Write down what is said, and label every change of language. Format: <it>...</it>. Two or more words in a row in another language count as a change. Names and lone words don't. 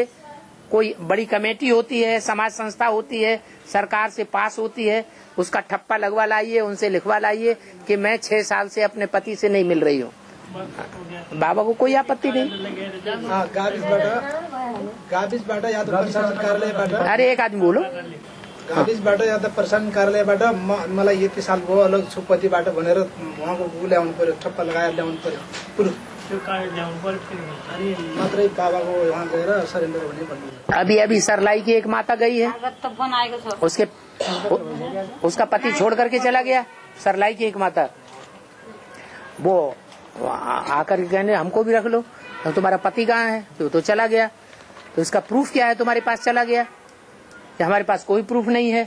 <hi>कोई बड़ी कमेटी होती है, समाज संस्था होती है, सरकार से पास होती है, उसका ठप्पा लगवा लाइए, उनसे लिखवा लाइए कि मैं 6 साल से अपने पति से नहीं मिल रही हूँ। बाबा को कोई आपत्ति नहीं।</hi> <ne>गाविसबाट या तो प्रशासन कार्यालयबाट</ne> <hi>अरे एक आदमी बोलो।</hi> <ne>गाविसबाट या त प्रशासन कार्यालयबाट मलाई यति साल भयो अलग छु पतिबाट भनेर उहाँको ल्याउनु पर्यो, ठप्पा लगाएर ल्याउनु पर्यो प्रुफ। मात्रै बाबाको वहाँ गएर सरेन्डर हुने भन्नु।</ne> <hi>अभी सरलाई की एक माता गई है, उसका पति छोड़ करके चला गया। सरलाई की एक माता वो आकर के कहने हमको भी रख लो, तो तुम्हारा पति कहाँ है? तो चला गया। तो इसका प्रूफ क्या है तुम्हारे पास चला गया? हमारे पास कोई प्रूफ नहीं है।</hi>